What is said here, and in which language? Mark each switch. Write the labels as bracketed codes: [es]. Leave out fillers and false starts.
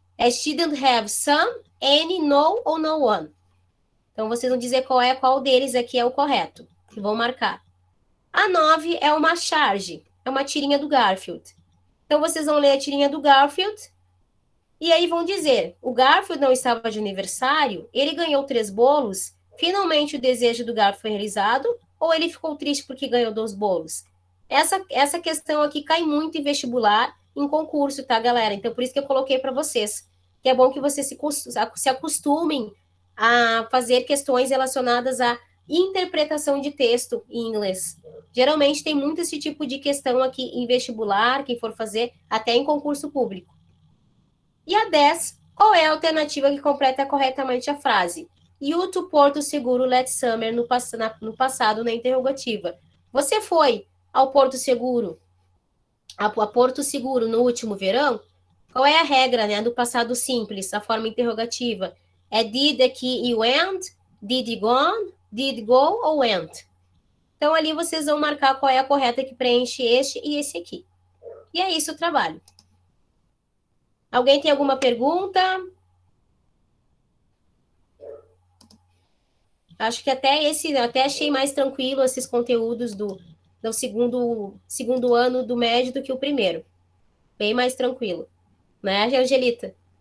[en] É she didn't have some, any, no ou no one. [pt] Então, vocês vão dizer qual deles aqui é o correto, que vão marcar. A 9 é uma charge, é uma tirinha do Garfield. Então, vocês vão ler a tirinha do Garfield e aí vão dizer, o Garfield não estava de aniversário, ele ganhou 3 bolos, finalmente o desejo do Garfield foi realizado, ou ele ficou triste porque ganhou 2 bolos? Essa questão aqui cai muito em vestibular, em concurso, tá, galera? Então, por isso que eu coloquei para vocês, que é bom que vocês se acostumem a fazer questões relacionadas à interpretação de texto em inglês. Geralmente tem muito esse tipo de questão aqui em vestibular, quem for fazer, até em concurso público. E a 10, qual é a alternativa que completa corretamente a frase? [en] You to Porto Seguro last summer [pt] no passado, na interrogativa. Você foi ao Porto Seguro, a Porto Seguro no último verão? Qual é a regra, né, do passado simples, a forma interrogativa? É did aqui e went, did gone, did go ou went? Então, ali vocês vão marcar qual é a correta que preenche este e esse aqui. E é isso o trabalho. Alguém tem alguma pergunta? Acho que até achei mais tranquilo esses conteúdos do segundo ano do médio do que o primeiro. Bem mais tranquilo. Né, Angelita?